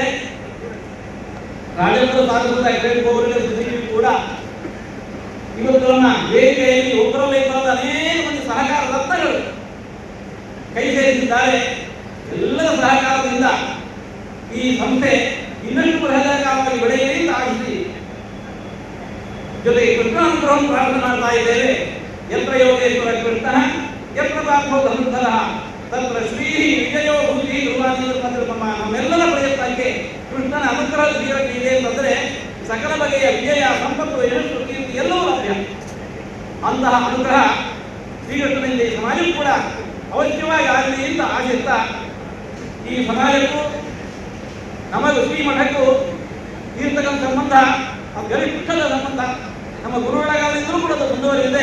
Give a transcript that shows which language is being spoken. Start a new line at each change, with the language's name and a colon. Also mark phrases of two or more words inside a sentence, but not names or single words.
Kannada: ರಾಜೇಂದ್ರ ಸಾರ್ವಜನಿಕ ಕ್ರೆಡಿಟ್ ಕೋಆಪರೇಟಿವ್ ಸೊಸೈಟಿ ಕೂಡ ಇವತ್ತು ನಮ್ಮ ವೇದಿಕೆಯಲ್ಲಿ ಒಬ್ಬರಲ್ಲಿ ಬರದ ಅನೇಕ ಮಂದಿ ಸಹಕಾರ ರತ್ನಗಳು ಕೈ ಸೇರಿಸಿದ್ದಾರೆ. ಎಲ್ಲರ ಸಹಕಾರದಿಂದ ಈ ಸಂಸ್ಥೆ ಇನ್ನಷ್ಟು ಬೃಹದಾಕಾರವಾಗಿ ಬೆಳೆಯಲಿ ಅಂತ ಆಶಿಸಿ ಜೊತೆಗೆ ಕೃಷ್ಣಾನುಗ್ರಹವನ್ನು ಪ್ರಾರ್ಥನೆ ಮಾಡ್ತಾ ಇದ್ದೇವೆ.
Sanskrit: ಯತ್ರ ಯೋಗೇಶ್ವರ ಕೃಷ್ಣ ಯತ್ರ ಪಾರ್ಥೋ ಧನುರ್ಧರಃ ತತ್ರ ಶ್ರೀ ವಿಜಯೋ ಬುದ್ಧಿ
Kannada: ನಮ್ಮೆಲ್ಲರ ಪ್ರಯತ್ನಕ್ಕೆ ಕೃಷ್ಣನ ಅನುಗ್ರಹ ಶ್ರೀರಕ್ಕೆ ಇದೆ ಅಂತಂದ್ರೆ ಸಕಲ ಬಗೆಯ ವಿಜಯ, ಸಂಪತ್ತು, ಯಶಸ್ಸು, ಕೀರ್ತಿ ಎಲ್ಲವೂ ಲಭ್ಯ. ಅಂತಹ ಅನುಗ್ರಹ ಶ್ರೀಕೃಷ್ಣನಿಂದ ಈ ಸಮಾಜಕ್ಕೂ ಕೂಡ ಅವಶ್ಯವಾಗಿ ಆಗಲಿ ಅಂತ ಆಶಿಸ್ತಾ, ಈ ಸಮಾಜಕ್ಕೂ ನಮಗೂ ಶ್ರೀಮಠಕ್ಕೂ ಇರ್ತಕ್ಕಂಥ ಸಂಬಂಧ ಗರಿಷ್ಠದ ಸಂಬಂಧ ನಮ್ಮ ಗುರುಗಳಾಗಲಿದ್ದರೂ ಕೂಡ ಅದು ಮುಂದುವರಿದಿದೆ.